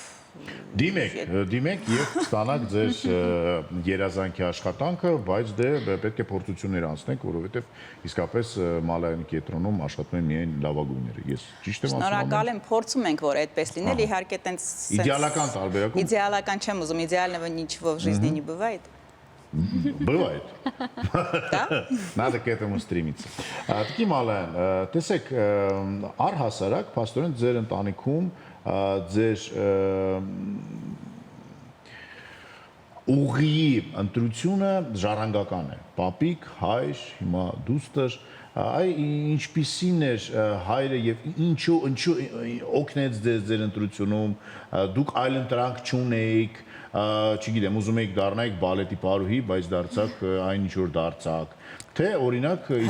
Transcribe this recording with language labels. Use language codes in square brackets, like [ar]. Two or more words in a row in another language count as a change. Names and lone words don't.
[hy] Դիմեք եւ ստանաք ձեր երազանքի աշխատանքը, բայց դե պետք է փորձություններ անցնեք, որովհետեւ իսկապես Մալայանի կենտրոնում աշխատում են միայն լավագույնները։ Ես ճիշտ եմ ասում։ Շնորհակալ եմ, փորձում ենք որ այդպես լինել, իհարկե տենց իդեալական տարբերակում։ Իդեալական չեմ уզում, [ru] идеального ничего в жизни не бывает. Бывает. Да? Надо к этому стремиться. [hy] Տիկի Մալայան, տեսեք, առհասարակ փաստորեն ձեր ընտանիքում ձեր ուղի ընտրությունը ժառանգական է։ Պապիկ, հայր, հիմա դուստր, ինչպիսին էր հայրը եւ ինչու օգնեց ձեր ընտրությունում, դուք այլ ընտրանք չունեիք, չգիտեմ, ուզում եք դառնայիք բալետի պարուհի, բայց դարձաք այն ինչ որ դարձաք, թե օրինակ իսկապես